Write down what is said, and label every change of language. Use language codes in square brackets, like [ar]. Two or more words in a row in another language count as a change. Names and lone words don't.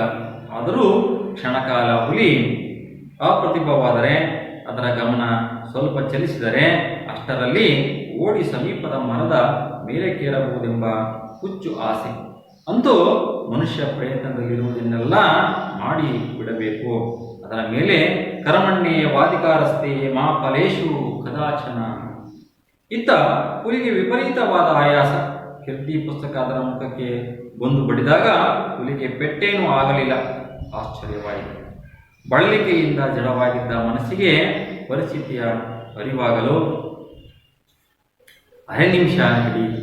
[kn] ಆದರೂ ಕ್ಷಣಕಾಲ ಹುಲಿ ಅಪ್ರತಿಭವಾದರೆ, ಅದರ ಗಮನ ಸ್ವಲ್ಪ ಚಲಿಸಿದರೆ ಅಷ್ಟರಲ್ಲಿ ಓಡಿ ಸಮೀಪದ ಮರದ ಮೇಲೆ ಕೇರಬಹುದೆಂಬ ಹುಚ್ಚು ಆಸೆ. ಅಂತೂ ಮನುಷ್ಯ ಪ್ರಯತ್ನದಲ್ಲಿರುವುದನ್ನೆಲ್ಲ ಮಾಡಿ ಬಿಡಬೇಕು. ಅದರ ಮೇಲೆ [sa] ಕರ್ಮಣ್ಯೇ ವಾಧಿಕಾರಸ್ತೆ ಮಾ ಫಲೇಷು ಕದಾಚನ. [kn] ಇತ್ತ ಹುಲಿಗೆ ವಿಪರೀತವಾದ ಆಯಾಸ. ಕೀರ್ತಿ ಪುಸ್ತಕ ಅದರ ಮುಖಕ್ಕೆ ಬಂದು ಬಡಿದಾಗ ಹುಲಿಗೆ ಪೆಟ್ಟೇನೂ ಆಗಲಿಲ್ಲ. ಆಶ್ಚರ್ಯವಾಯಿತು. ಬಳಲಿಕೆಯಿಂದ ಜಡವಾಗಿದ್ದ ಮನಸ್ಸಿಗೆ ಪರಿಸ್ಥಿತಿಯ ಅರಿವಾಗಲು ಅರೆ ನಿಮಿಷ ಹಿಡಿಯಿತು.